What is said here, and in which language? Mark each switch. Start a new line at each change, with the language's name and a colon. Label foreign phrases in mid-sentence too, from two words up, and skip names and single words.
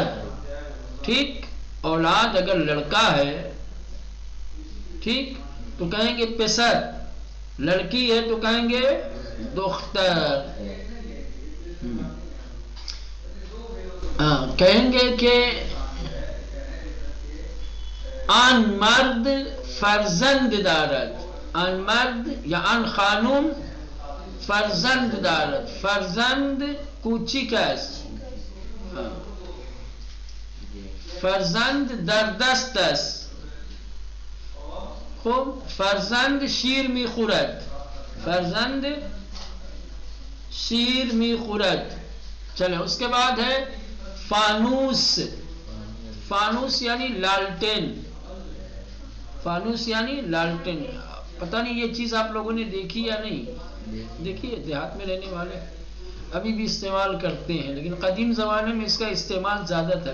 Urdu: ٹھیک، اولاد اگر لڑکا ہے ٹھیک تو کہیں گے پسر، لڑکی ہے تو کہیں گے دختر. کہیں گے کہ
Persian: آن مرد فرزند دارد، آن مرد یا آن خانم فرزند دارد. فرزند کوچک است. فرزند در دست است. خب فرزند شیر میخورد. فرزند شیر میخورد.
Urdu: چلیں اس کے بعد ہے فانوس. فانوس یعنی لالٹین. فانوس یعنی لالٹین. پتہ نہیں یہ چیز آپ لوگوں نے دیکھی یا نہیں دیکھی ہے. دیہات میں رہنے والے ابھی بھی استعمال کرتے ہیں، لیکن قدیم زمانے میں اس کا استعمال زیادہ تھا.